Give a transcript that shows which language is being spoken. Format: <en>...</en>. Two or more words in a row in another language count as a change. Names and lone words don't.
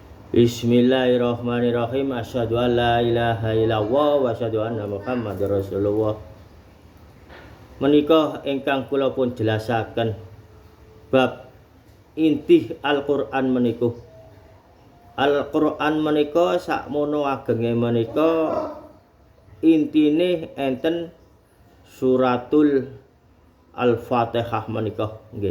<ar>بسم الله الرحمن الرحيم. أشهد أن لا إله إلا الله وأشهد أن محمدا رسول الله.</ar> <jv>Menika ingkang kula pun jelasaken bab inti Al-Qur'an menika. Al-Qur'an menika sakmono agenge menika intine enten suratul Al-Fatihah menika nggih.</jv>